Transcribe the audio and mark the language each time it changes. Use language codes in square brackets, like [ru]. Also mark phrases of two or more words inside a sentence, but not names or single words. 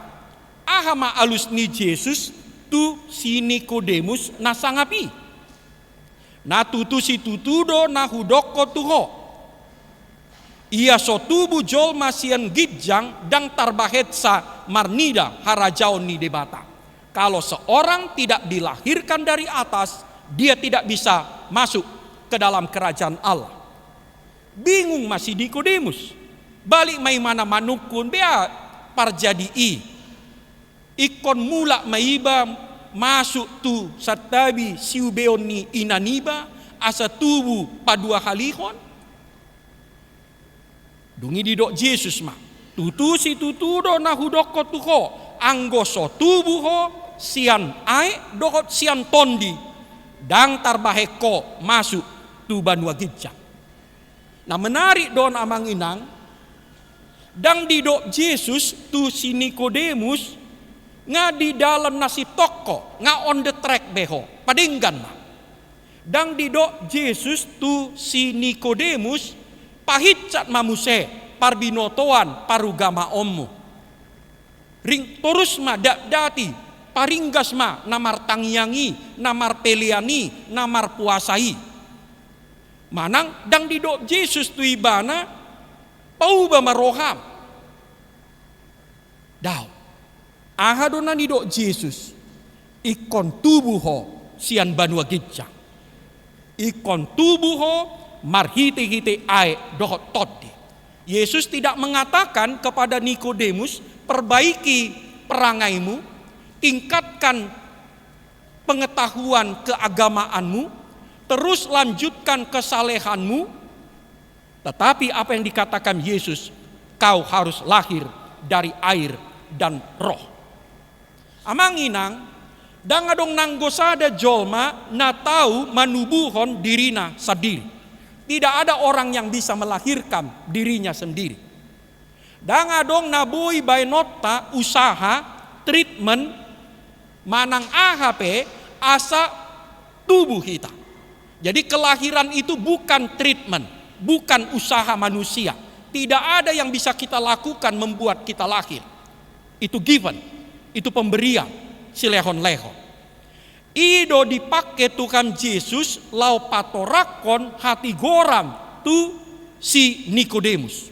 [bbc] Ahama alus ni Yesus tu si Nikodemus nasangapi. Na tutu si tutudo na hudoko tuho. Ia so tubu jol masian gidjang dang tarbahet sa marnida harajaon ni debata. [id] Kalau seorang tidak dilahirkan dari atas, dia tidak bisa masuk ke dalam kerajaan Allah. Bingung masih Nikodemus. [bbc] Balik mai mana manukun bea parjadi i. Ikon mula maiba masuk tu satabi siubeoni inaniba asa tubu padua halihon. Dungi didok Yesus ma. Tutu si tutudo na hudoko tuho. Anggoso tubu ho sian ai dokot sian tondi. Dang tarbaheko masuk tuban wagidjang. Nah menarik don amang inang. Dang didok Yesus tu si Nikodemus nga di dalam nasi toko nga [en] on the track [bbc] beho padinggan ma. Dang didok Yesus tu si Nikodemus pahitcat mamuse parbinotoan parugama ommu. Ring terus ma dati paringgas ma namar tangyangi, namar peliani, namar puasai. Manang dang didok Yesus tu ibana pauba maroham. Daw. Ahadona didok Yesus ikon tubuho sian banua gidjang. Ikon tubuho marhite-hite ae dohot toddi. [id] Yesus tidak mengatakan kepada Nikodemus, perbaiki perangaimu, tingkatkan pengetahuan keagamaanmu, terus lanjutkan kesalehanmu. Tetapi apa yang dikatakan Yesus, kau harus lahir dari air dan roh. [bbc] Amang inang, dangadong nanggosada jolma na tahu manubuhon dirina sendiri. [id] Tidak ada orang yang bisa melahirkan dirinya sendiri. [bbc] Dangadong nabui bainota usaha treatment manang AHP asa tubuh kita. [id] Jadi kelahiran itu bukan treatment, bukan usaha manusia. Tidak ada yang bisa kita lakukan membuat kita lahir. Itu given, itu pemberian, [bbc] silehon-lehon. Ido dipakai Tuhan Yesus lau patorakon hati goram tu si Nikodemus.